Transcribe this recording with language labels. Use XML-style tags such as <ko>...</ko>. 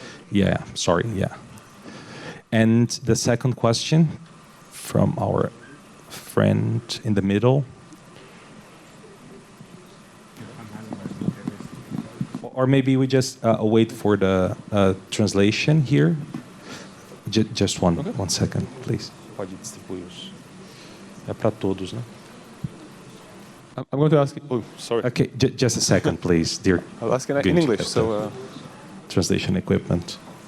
<en>Yeah, sorry, yeah. And the second question from our friend in the middle. Or maybe we just wait for the translation here. Just one second, please.</en> <pt>Pode distribuir os. É para todos, né?</pt> <en>I'm going to ask. Oh, sorry. Okay, just a second, please, dear. I'll ask in English. So. Translation equipment.</en>